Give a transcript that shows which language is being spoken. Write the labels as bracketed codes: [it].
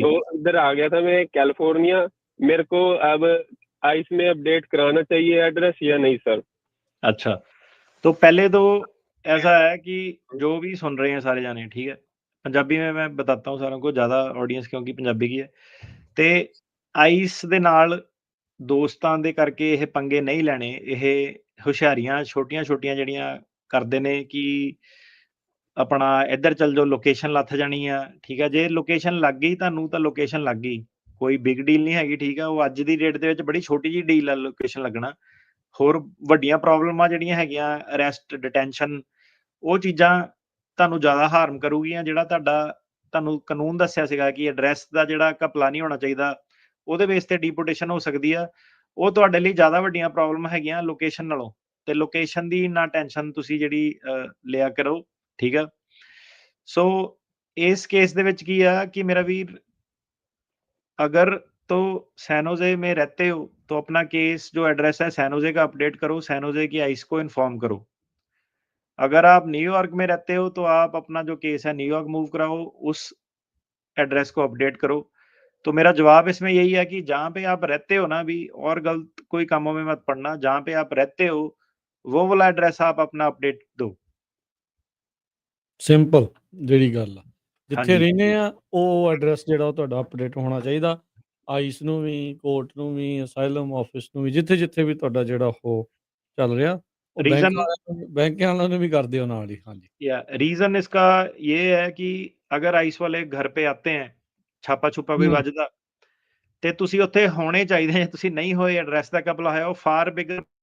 [hi] तो इधर आ गया था मैं कैलिफोर्निया। मेरे को अब आइस में अपडेट कराना चाहिए एड्रेस या नहीं सर? अच्छा, तो पहले तो ऐसा है कि जो भी सुन रहे हैं सारे जाने, ठीक है, पंजाबी में मैं बताता हूँ सारों को, ज़्यादा ऑडियंस क्योंकि पंजाबी की है। [pa] ਤੇ ਆਈਸ ਦੇ ਨਾਲ ਦੋਸਤਾਂ ਦੇ ਕਰਕੇ ਇਹ ਪੰਗੇ ਨਹੀਂ ਲੈਣੇ। ਇਹ ਹੁਸ਼ਿਆਰੀਆਂ ਛੋਟੀਆਂ-ਛੋਟੀਆਂ ਜਿਹੜੀਆਂ ਕਰਦੇ ਨੇ ਕਿ ਆਪਣਾ ਇੱਧਰ ਚੱਲ ਜਾਓ, ਲੋਕੇਸ਼ਨ ਲੱਥ ਜਾਣੀ ਆ, ਠੀਕ ਆ। ਜੇ ਲੋਕੇਸ਼ਨ ਲੱਗ ਗਈ ਤੁਹਾਨੂੰ ਤਾਂ ਲੋਕੇਸ਼ਨ ਲੱਗ ਗਈ, ਕੋਈ ਬਿਗ ਡੀਲ ਨਹੀਂ ਹੈਗੀ, ਠੀਕ ਆ। ਉਹ ਅੱਜ ਦੀ ਡੇਟ ਦੇ ਵਿੱਚ ਬੜੀ ਛੋਟੀ ਜਿਹੀ ਡੀਲ ਆ ਲੋਕੇਸ਼ਨ ਲੱਗਣਾ। ਹੋਰ ਵੱਡੀਆਂ ਪ੍ਰੋਬਲਮਾਂ ਜਿਹੜੀਆਂ ਹੈਗੀਆਂ, ਅਰੈਸਟ, ਡਿਟੈਂਸ਼ਨ, ਉਹ ਚੀਜ਼ਾਂ ਤੁਹਾਨੂੰ ਜ਼ਿਆਦਾ ਹਾਰਮ ਕਰੂਗੀਆਂ। ਜਿਹੜਾ ਤੁਹਾਨੂੰ ਕਾਨੂੰਨ ਦੱਸਿਆ ਸੀਗਾ ਕਿ ਐਡਰੈਸ ਦਾ ਜਿਹੜਾ ਘਪਲਾ ਨਹੀਂ ਹੋਣਾ ਚਾਹੀਦਾ, ਉਹਦੇ ਬੇਸ ਤੇ ਡੀਪੋਰਟੇਸ਼ਨ ਹੋ ਸਕਦੀ ਆ। ਉਹ ਤੁਹਾਡੇ ਲਈ ਜ਼ਿਆਦਾ ਵੱਡੀਆਂ ਪ੍ਰੋਬਲਮ ਹੈਗੀਆਂ ਲੋਕੇਸ਼ਨ ਨਾਲੋਂ। ਤੇ ਲੋਕੇਸ਼ਨ ਦੀ ਨਾ ਟੈਨਸ਼ਨ ਤੁਸੀਂ ਜਿਹੜੀ ਲਿਆ ਕਰੋ, ਠੀਕ ਆ। ਸੋ ਇਸ ਕੇਸ ਦੇ ਵਿੱਚ ਕੀ ਆ ਕਿ ਮੇਰਾ ਵੀਰ, [hi] अगर तो सैन होजे में रहते हो तो अपना केस जो एड्रेस है सैन होजे का अपडेट करो, सैन होजे की आइस को इन्फॉर्म करो। अगर आप न्यूयॉर्क में रहते हो तो आप अपना जो केस है न्यूयॉर्क मूव कराओ, उस एड्रेस को अपडेट करो। तो मेरा जवाब इसमें यही है कि जहाँ पे आप रहते हो ना, भी और गलत कोई कामों में मत पड़ना। जहाँ पे आप रहते हो वो वाला एड्रेस आप अपना अपडेट दो। [pa] ਸਿੰਪਲ ਜਿਹੜੀ ਗੱਲ ਆ, ਜਿੱਥੇ ਹਾਂਜੀ। ਰਹਿੰਦੇ ਆ ਉਹ ਐਡਰੈਸ ਜਿਹੜਾ ਉਹ ਤੁਹਾਡਾ ਅਪਡੇਟ ਹੋਣਾ ਚਾਹੀਦਾ। ਆਈਸ ਨੂੰ ਵੀ, ਕੋਰਟ ਨੂੰ ਵੀ, ਅਸਾਈਲਮ ਆਫਿਸ ਨੂੰ ਵੀ, ਜਿੱਥੇ ਵੀ ਤੁਹਾਡਾ ਜਿਹੜਾ ਉਹ ਚੱਲ ਰਿਹਾ, ਉਹ [hi] रीजन [pa] ਬੈਂਕ ਵਾਲਿਆਂ ਨੂੰ ਵੀ ਕਰ ਦਿਓ ਨਾਲ ਹੀ। ਹਾਂਜੀ, [hi] या रीजन इसका ये है कि अगर आइस वाले घर पे आते हैं, छापा छुपा कोई [pa] ਵੱਜਦਾ ਤੇ ਤੁਸੀਂ ਉੱਥੇ ਹੋਣੇ ਚਾਹੀਦੇ ਜੇ ਤੁਸੀਂ ਨਹੀਂ ਹੋਏ, ਐਡਰੈਸ ਦਾ ਘਪਲਾ ਹੋਇਆ, ਉਹ ਫਾਰ ਬਿਗਰ